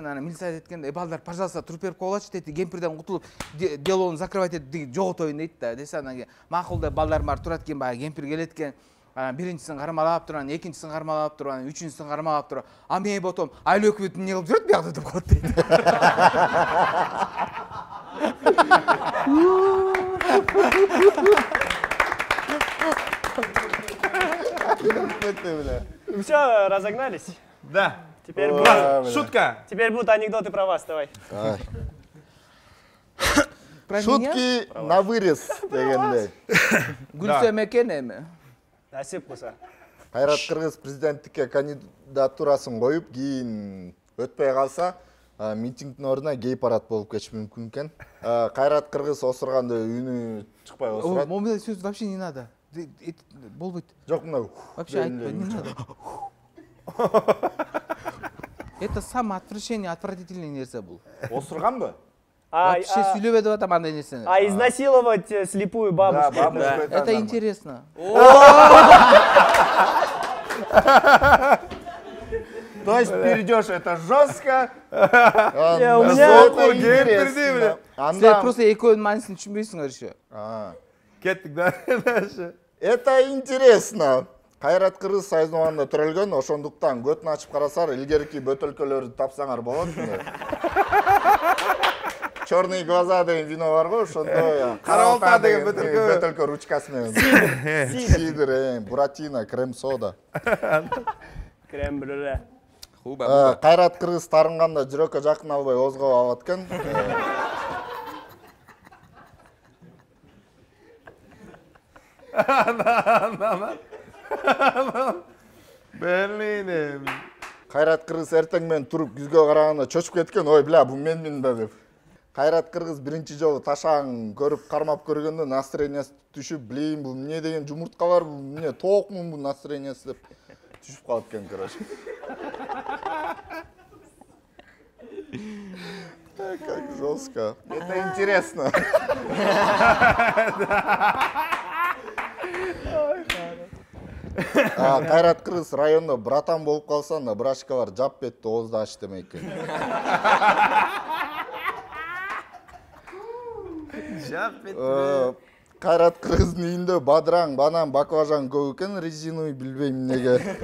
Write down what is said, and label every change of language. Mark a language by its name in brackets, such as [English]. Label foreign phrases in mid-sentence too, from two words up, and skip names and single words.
[Kyrgyz] Анан милиция айтат экен, балдар, пожалуйста, туруп берип койгулачы дейт, кемпирден кутулуп [Russian] делону закрывать [Kyrgyz] этип жоготоюн дейт да. Десе анан кийин макул деп балдар бар турат, кийин баягы кемпир келет экен. анан биринчисин кармалап туруп, анан экинчисин кармалап туруп, анан үчүнчүсүн кармалап туруп, а мен потом айлы өкмөт эмне кылып жүрөт биякта деп коет дейт. [Russian] Все, разогнались? Да. Теперь Шутка. Теперь будут анекдоты про вас, давай. Шутки на вырез дегенде. [Kyrgyz] Гүлсем экен эми. Насип болса. Кайрат Кыргыз президенттикке кандидатурасын коюп, кийин өтпөй калса, митингдин ордуна гей парад болуп кетиши мүмкүн экен. Кайрат Кыргыз осурганда үнү чыкпай осурат. Момундай сөз [Russian] вообще не надо. [Kyrgyz] Болбойт. Жок, мына Вообще айтпа, не надо. Это самое отвратительный нерсе бул. Осурганбы? Вообще сүйлөбө деп атам андай нерсени. [Russian] А изнасиловать слепую бабушку? Да, бабушку Это интересно. То есть перейдешь это жестко. У меня это интересно. [Kyrgyz] Сен просто экөөнүн маанисин түшүнбөйсүңөр еще. Кеттик дальше. [Russian] Это интересно. [Kyrgyz] Кайрат Кыргыз Союзунда төрөлгөн, ошондуктан көтүн ачып карасар, илгерки бөтөлкөлөрдү тапсаңар болот. Черные глаза деген вино бар го, ошондо Караолта деген бөтөлкө ручкасы менен. [Russian] Сидр, буратино, крем сода. Крем брюле. [Kyrgyz] Кайрат Кыргыз тарынганда жүрөккө жакын албай озгоп алат экен. [Russian] Берлине. [Kyrgyz] Кайрат Кыргыз эртең менен туруп күзгө караганда чочуп кеткен, ой, бля, бу менмин да деп. Кайрат Кыргыз биринчи жолу ташаң көрүп кармап көргөндө настроениясы түшүп, блин, бу эмне деген жумуртка бар, бу эмне тоокмун бу настроениясы деп түшүп калат экен, [Russian] короче. Как жестко. Это интересно. [Kyrgyz] Кайрат Кыргыз райондо братан болуп калсаң да, брачка бар, жап бетти оозду ач демей экен. Кайрат Кыргыздын үйүндө бадыраң, банан, баклажан көп экен, резиновый билбейм эмнеге.